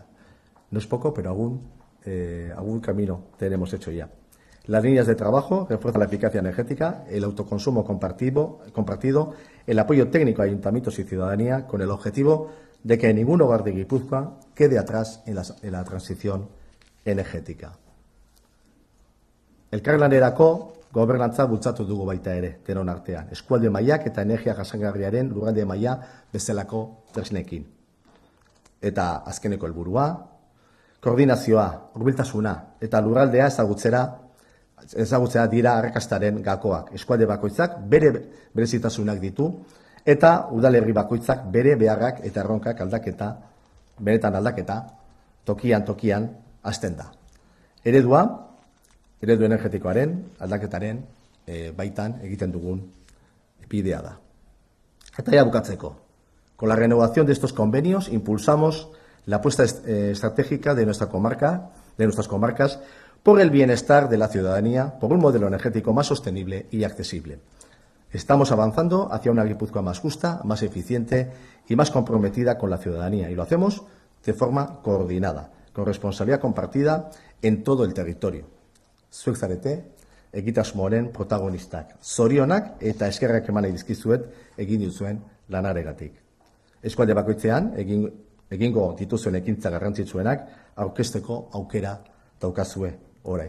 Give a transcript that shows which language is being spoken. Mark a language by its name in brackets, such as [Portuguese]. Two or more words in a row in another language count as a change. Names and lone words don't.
[Spanish] No es poco, pero algún camino tenemos hecho ya. Las líneas de trabajo refuerzan la eficacia energética, el autoconsumo compartido, el apoyo técnico a ayuntamientos y ciudadanía, con el objetivo de que ningún hogar de Guipúzcoa quede atrás en la transición energética. [Basque] Elkarlanerako gobernantza bultzatu dugu baita ere, denon artean. Eskualde mailak eta energia jasangarriaren lurralde maila bezalako tresnekin. Eta azkeneko helburua, koordinazioa, hurbiltasuna eta lurraldea ezagutzea dira arrakastaren gakoak. Eskualde bakoitzak bere berezitasunak ditu eta udalerri bakoitzak bere beharrak eta erronkak benetan aldaketa, tokian hasten da. Eredu energetikoaren aldaketaren baitan egiten dugun bidea da. Eta ja bukatzeko. [Spanish] Con la renovación de estos convenios impulsamos la apuesta estratégica de nuestras comarcas por el bienestar de la ciudadanía, por un modelo energético más sostenible y accesible. Estamos avanzando hacia una Guipúzcoa más justa, más eficiente y más comprometida con la ciudadanía, y lo hacemos de forma coordinada, con responsabilidad compartida en todo el territorio. [Basque] Zuek zarete, egitasmoaren protagonistak. Zorionak eta eskerrak eman nahi dizkizuet egin duzuen lanaregatik. Eskualde bakoitzean egingo dituzuen ekintza garrantzitsuenak aurkezteko aukera daukazue orain.